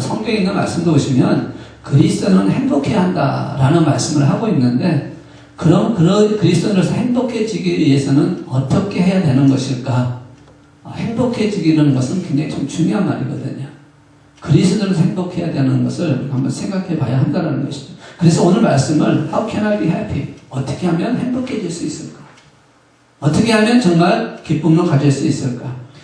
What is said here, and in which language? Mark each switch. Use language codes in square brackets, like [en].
[ko] 성경에 있는 말씀도 보시면 그리스도는 행복해야 한다라는 말씀을 하고 있는데, 그럼 그리스도인으로서 행복해지기 위해서는 어떻게 해야 되는 것일까? 행복해지기라는 것은 굉장히 좀 중요한 말이거든요. 그리스도는 행복해야 되는 것을 한번 생각해 봐야 한다는 것이죠. 그래서 오늘 말씀을 [en] How can I be happy? [ko] 어떻게 하면 행복해질 수 있을까? 어떻게 하면 정말 기쁨을 가질 수 있을까?